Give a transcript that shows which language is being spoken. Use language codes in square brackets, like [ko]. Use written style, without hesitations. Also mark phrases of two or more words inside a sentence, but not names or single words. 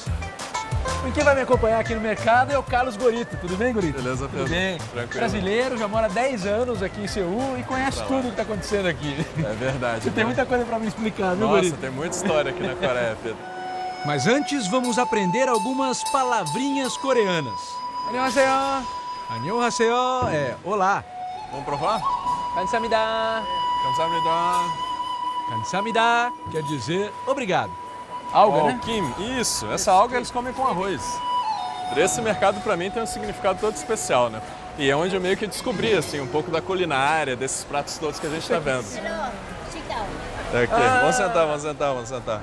[pt] E quem vai me acompanhar aqui no mercado é o Carlos Gorito. Tudo bem, Gorito? Beleza, Pedro? Tudo bem. Tranquilo. Brasileiro, já mora há 10 anos aqui em Seul e conhece tudo o que está acontecendo aqui. É verdade. Você tem muita coisa para me explicar, viu, Nossa, Gorito? tem muita história aqui na Coreia, Pedro. Mas antes vamos aprender algumas palavrinhas coreanas. [ko] 안녕하세요. [pt] Annyeonghaseyo é olá. Vamos provar? [ko] 감사합니다. Kamsahamnida. [pt] Kamsahamnida quer dizer obrigado. Alga, Ó, né? Kim, isso. Essa alga eles comem com arroz. Esse mercado pra mim tem um significado todo especial, né? E é onde eu meio que descobri, assim, um pouco da culinária, desses pratos todos que a gente tá vendo. É aqui. Vamos sentar, vamos sentar, vamos sentar.